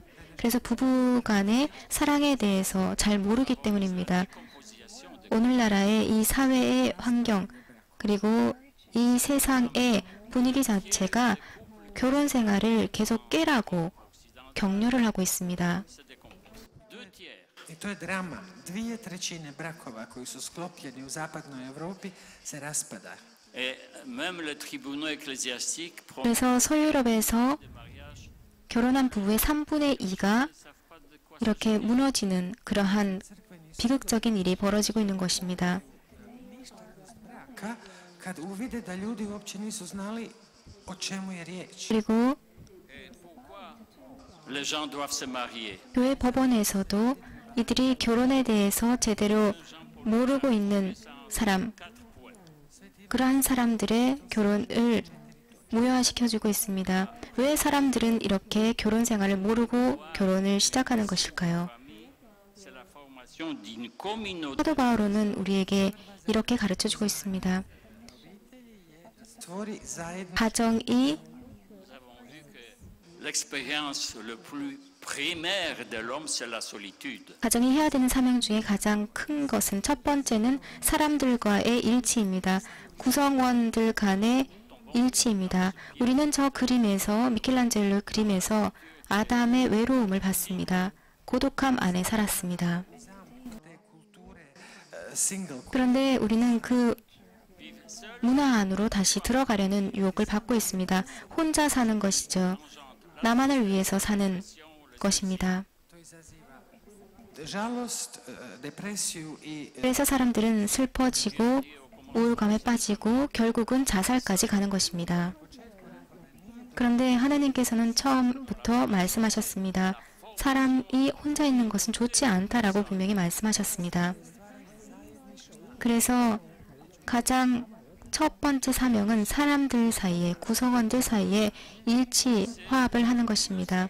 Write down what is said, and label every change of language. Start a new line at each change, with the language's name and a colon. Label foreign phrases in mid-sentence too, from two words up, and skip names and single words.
Korean: 그래서 부부 간의 사랑에 대해서 잘 모르기 때문입니다. 오늘나라의 이 사회의 환경 그리고 이 세상의 분위기 자체가 결혼 생활을 계속 깨라고 격려를 하고 있습니다.
Croatian: I to je drama. 2/3 brakova koji su sklopljeni u zapadnoj Europi se raspada.
French: Et même les tribunaux ecclésiastiques
Korean: 그래서 서유럽에서 결혼한 부부의 3분의 2가 이렇게 무너지는 그러한 비극적인 일이 벌어지고 있는 것입니다.
Croatian: Braka kad uvide da ljudi uopće nisu znali o čemu je riječ.
Korean: 그리고
French: les gens doivent se marier.
Korean: 교회 법원에서도 이들이 결혼에 대해서 제대로 모르고 있는 사람, 그러한 사람들의 결혼을 무효화시켜주고 있습니다. 왜 사람들은 이렇게 결혼 생활을 모르고 결혼을 시작하는 것일까요?
French: C'est la formation d'une communauté.
Korean: 사도 바오로는 우리에게 이렇게 가르쳐주고 있습니다.
Croatian: Stvori zajedništvo.
Korean: 가정이
French: Nous avons vu que l'expérience le plus primaire de l'homme, c'est la solitude.
Korean: 가정이 해야 되는 사명 중에 가장 큰 것은 첫 번째는 사람들과의 일치입니다. 구성원들 간의 일치입니다. 우리는 저 그림에서 미켈란젤로 그림에서 아담의 외로움을 봤습니다. 고독함 안에 살았습니다. Single. 그런데 우리는 그 문화 안으로 다시 들어가려는 유혹을 받고 있습니다. 혼자 사는 것이죠. 나만을 위해서 사는 것입니다.
Croatian: Žalost, depresiju i
Korean: 그래서 사람들은 슬퍼지고 우울감에 빠지고 결국은 자살까지 가는 것입니다. 그런데 하나님께서는 처음부터 말씀하셨습니다. 사람이 혼자 있는 것은 좋지 않다라고 분명히 말씀하셨습니다. 그래서 가장 첫 번째 사명은 사람들 사이에, 구성원들 사이에 일치, 화합을 하는 것입니다.